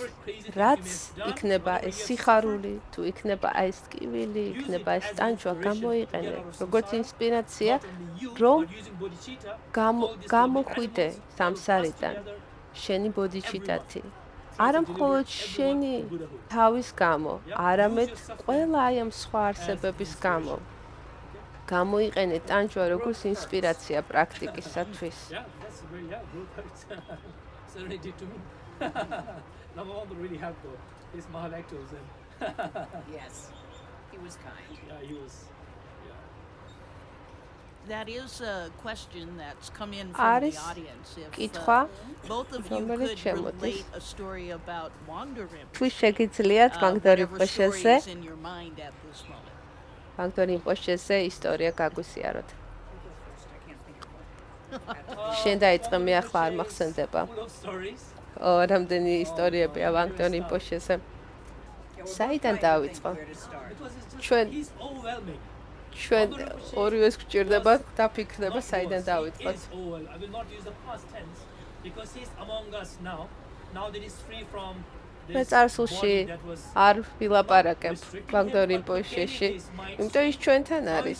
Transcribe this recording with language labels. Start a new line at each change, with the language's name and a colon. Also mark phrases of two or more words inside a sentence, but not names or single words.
Georgian: რაც იქნება ეს სიხარული, თუ იქნება ეს ტკივილი, იქნება ეს ტანჯვა, გამოიყენე როგორც ინსპირაცია, რომ გამოხვიდე სამსარიდან შენი ბოდიჩიტათი. არა მხოლოდ შენი თავის გამო, არამედ ყველა აი ამ სხვა არსებების გამო. გამოიყენე ტანჯვა როგორც ინსპირაცია პრაქტიკისათვის.
English: Yes, he was kind. Yeah, he was. That is a question that's come in from the audience. If both of you could relate a story about wandering,
Georgian: თუ შეგიძლიათ მაგდარი
English: whatever story
Georgian: პოშეზე,
English: is in your mind at this moment.
Georgian: მაგდარი პოშეზე ისტორია გაგვისიაროთ. I can't think of one. შენ დაიწყე, მე ახლა არ მახსენდება. რამდენი ისტორიებია მაგდარი პოშეზე. საიდან დაიწყო? ჩვენ ორივეს გვჭირდება დაფიქრდება საიდან დავიწყოთ. მე წარსულში არ ვილაპარაკებ მაგდარი პოშეში, იმიტომ ის ჩვენთან არის.